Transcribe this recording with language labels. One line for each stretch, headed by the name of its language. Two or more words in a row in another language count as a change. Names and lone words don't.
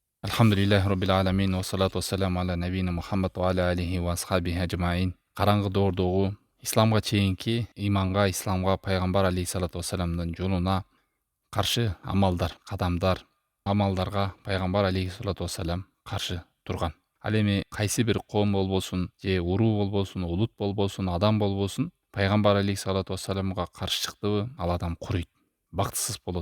Arabic: الحمد لله رب العالمين والصلاة والسلام على نبينا محمد وعلى آله وأصحابه أجمعين.
Kyrgyz: Караңгы доордогу исламга чейинки иманга, исламга, пайгамбар
Arabic: عليه الصلاة والسلام
Kyrgyz: жолуна каршы амалдарга пайгамбар
Arabic: عليه الصلاة والسلام
Kyrgyz: каршы турган. Ал эми кайсы бир коом болбосун, же уруу болбосун, улут болбосун, адам болбосун, пайгамбар
Arabic: عليه الصلاة والسلام
Kyrgyz: каршы чыктыбы, ал адам курuyт, бактысыз болот.